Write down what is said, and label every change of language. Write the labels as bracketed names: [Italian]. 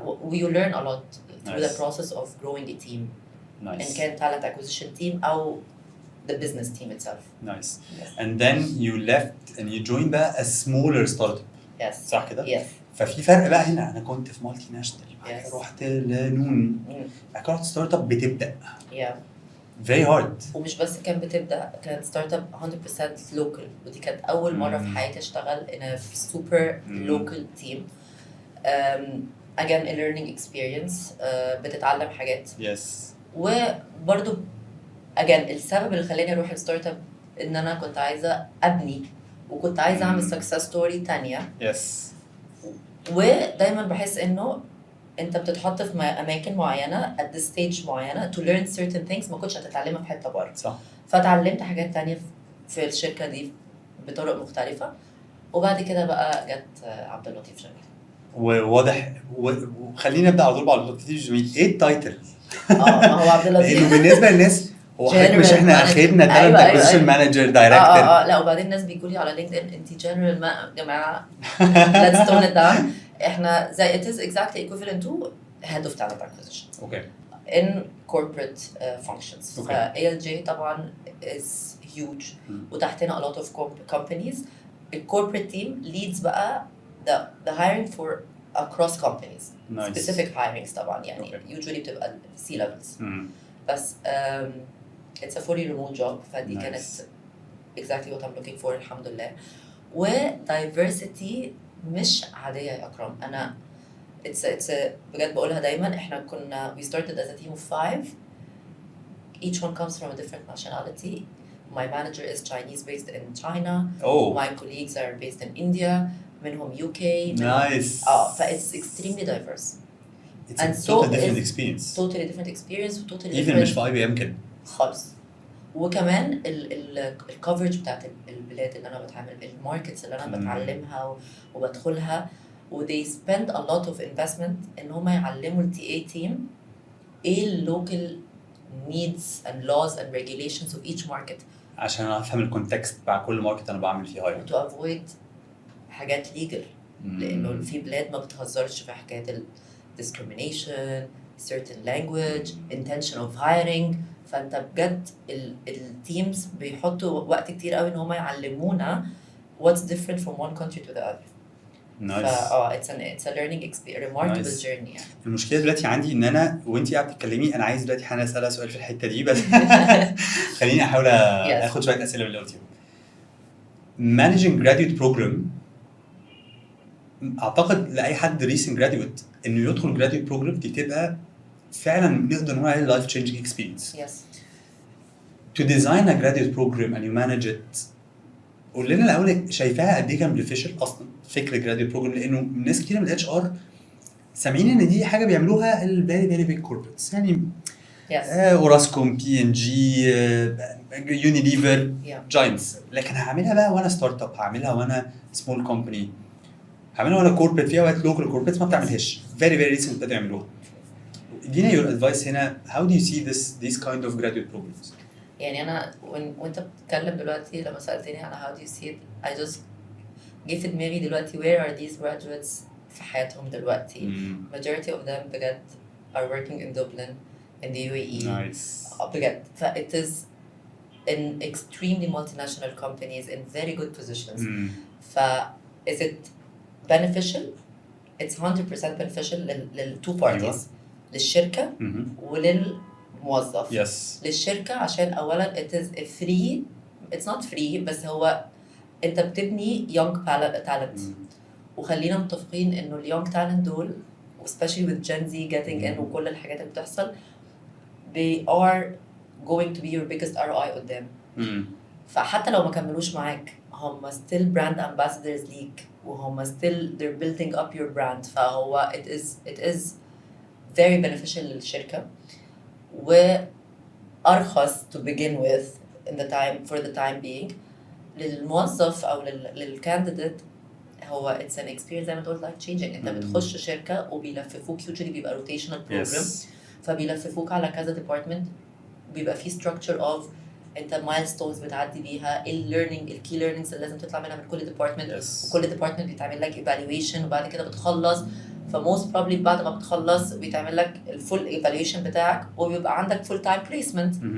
[English] You learn a lot through the Nice. process of growing a team. Nice. [Arabic] إن كان [English] talent acquisition team [Arabic] أو [English] the business team itself. Nice. Yes. And then you left and you joined [Arabic] بقى [English] a smaller startup. Yes. [Arabic] صح كده؟ [English] Yes. [Arabic] ففي فرق بقى هنا. أنا كنت في مالتي ناشونال. بعد [English] Yes. [Arabic] كده رحت لنون. بعد كده رحت ستارت اب بتبدأ. [English] Yeah. Very hard. [Arabic] ومش بس كان بتبدأ، كانت ستارت اب 100% local، ودي كانت أول مرة في حياتي أشتغل [English] in a super local team. Again a learning experience. [Arabic] بتتعلم حاجات. [English] Yes. [Arabic] وبرضو [English] again [Arabic] السبب اللي خلاني أروح الستارت اب إن أنا كنت عايزة أبني وكنت عايزة أعمل [English] success story [Arabic] تانية. [English] Yes. [Arabic] ودايما بحس إنه أنت بتتحط في أماكن معينة [English] at this stage [Arabic] معينة [English] to learn certain things [Arabic] ما كنتش هتتعلمها في حتة بره. صح. فتعلمت حاجات تانية في الشركة دي بطرق مختلفة، وبعد كده بقى جت عبد اللطيف جميل. وواضح وخلينا نبدا على طول بعد اللطيف جميل. ايه التايتل؟ ما هو عبد اللطيف لانه بالنسبه للناس هو حضرتك مش احنا اخدنا تالنت اكوزيشن مانجر دايركتور. لا وبعدين الناس بيقولوا لي على لينكد ان انت جنرال ما جماعه [English] let's tone it down. [Arabic] احنا زي [English] it is exactly equivalent to head of talent acquisition. [Arabic] اوكي. [English] in corporate functions. Okay. ف ALJ [Arabic] طبعا [English] is huge [Arabic] وتحتنا [English] a lot of companies. The corporate team leads [Arabic] بقى [English] the hiring for across companies. Nice. Specific hirings [Arabic] طبعا يعني [English] Okay. usually [Arabic] بتبقى [English] C levels. [Arabic] بس [English] it's a fully remote job [Arabic] فدي [English] Nice. [Arabic] كانت [English] exactly what I'm looking for [Arabic] الحمد لله. و diversity مش عادية يا أكرم. أنا [English] it's a [Arabic] بجد بقولها دايما احنا كنا [English] we started as a team of 5. Each one comes from a different nationality. My manager is Chinese based in China. Oh. My colleagues are based in India. [Arabic] منهم UK. [English] Nice. فit's extremely diverse. It's And a so totally different is experience. Totally different experience. Totally Even different. [Arabic] مش في IBM كده. خالص. وكمان الكفرج بتاعت البلاد اللي انا بتعامل الماركتس اللي انا بتعلمها وبدخلها و [English] they spend a lot of investment [Arabic] ان هم يعلموا ال TA team ايه ال [English] local needs and laws and regulations of each market [Arabic] عشان افهم الكونتكست بتاع كل ماركت انا بعمل فيه هاير. [English] to avoid [Arabic] حاجات [English] legal. [Arabic] لانه في بلاد ما بتهزرش في حكايه ال discrimination, [English] certain language, intention of hiring. [Arabic] فانت بجد التيمز بيحطوا وقت كتير قوي ان هم يعلمونا [English] what's different from one country to the other. Nice. it's a learning experience, remarkable Nice. journey [Arabic] يعني. المشكله دلوقتي عندي ان انا وانتي قاعده بتتكلمي انا عايز دلوقتي حاجه اسالها سؤال في الحته دي بس خليني احاول اخد شويه اسئله من اللي قلتيهم. [English] Managing graduate program [Arabic] اعتقد لاي حد recent graduate انه يدخل graduate program دي تبقى فعلا نقدر نقول عليها [English] life changing experience. Yes. To design a graduate program and you manage it. [Arabic] قول لنا الاول شايفاها قد ايه كان beneficial اصلا فكره graduate program لانه ناس كتير من الاتش ار سامعين ان دي حاجه بيعملوها ال [English] very very big corporates [Arabic] يعني اوراسكوم بي ان جي يونيليفر جاينتس. لكن هعملها بقى وانا ستارت اب، هعملها وانا سمول كومباني، هعملها وانا كوربريت. فيها وقت لوكال كوربريتس ما بتعملهاش [English] very very recent [Arabic] بدأوا يعملوها. ادينا [English] your advice [Arabic] هنا [English] how do you see these kind of graduate programs؟ [Arabic] يعني انا وانت بتتكلم دلوقتي لما سالتني على [English] how do you see it I just [Arabic] جه في دماغي دلوقتي [English] where are these graduates [Arabic] في حياتهم دلوقتي. [English] majority of them [Arabic] بجد [English] are working in Dublin in the UAE. Nice. [Arabic] بجد ف [English] it is in extremely multinational companies in very good positions. ف is it beneficial? It's 100% beneficial [Arabic] لل [English] two parties. [Arabic] للشركة وللموظف. [English] Yes. [Arabic] للشركة عشان أولاً [English] it is a free, it's not free [Arabic] بس هو أنت بتبني [English] young talent. [Arabic] وخلينا متفقين إنه ال [English] young talent [Arabic] دول [English] especially with Gen Z getting in [Arabic] وكل الحاجات اللي بتحصل [English] they are going to be your biggest ROI [Arabic] قدام. فحتى لو ما كملوش معاك هم [English] still brand ambassadors [Arabic] ليك وهم [English] still they're building up your brand. [Arabic] فهو [English] it is very beneficial [Arabic] للشركة وأرخص [English] to begin with in the time for the time being. [Arabic] للموظف أو للcandidate هو [English] it's an experience [Arabic] زي ما تقول [English] life changing. [Arabic] انت بتخش شركه وبيلففوك [English] usually [Arabic] بيبقى [English] rotational program Yes. [Arabic] فبيلففوك على كذا department بيبقى فيه [English] structure of [Arabic] انت [English] milestones [Arabic] بتعدي بيها ايه learning الكي [English] learnings [Arabic] اللي لازم تطلع منها من كل department. [English] Yes. [Arabic] وكل department بيتعمل لك evaluation وبعد كده بتخلص فموست probably بعد ما بتخلص بيتعمل لك الفول evaluation بتاعك وبيبقى عندك [English] full time placement.